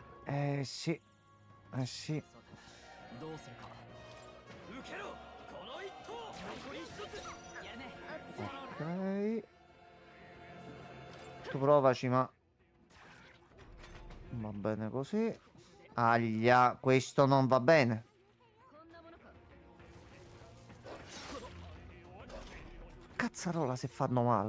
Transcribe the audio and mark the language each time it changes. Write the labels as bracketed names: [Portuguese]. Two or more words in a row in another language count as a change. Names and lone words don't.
[Italian] Sì. Sì. [Japanese] どうするか受けろこの一投残り一つやるね [Italian] Ok. Tu provaci, ma va bene così. Aglia, questo non va bene. Cazzarola se fanno male.